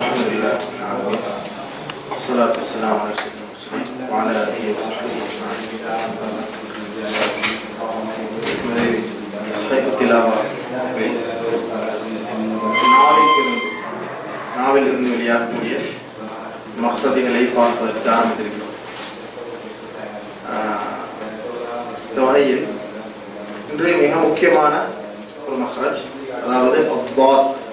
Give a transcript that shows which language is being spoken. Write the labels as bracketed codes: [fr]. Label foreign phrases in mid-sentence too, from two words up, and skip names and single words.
[ar] لله والصلاة والسلام على سيدنا المرسلين وعلى آله وصحبه أجمعين. [ta] நாவில் இருந்து வெளியாகக்கூடிய மக்ததிகளை பார்ப்பதற்கு ஆரம்பித்திருக்கிறோம். இந்த வகையில் இன்றைய மிக முக்கியமான ஒரு மஹ்ரஜ், அதாவது அப்பாத்.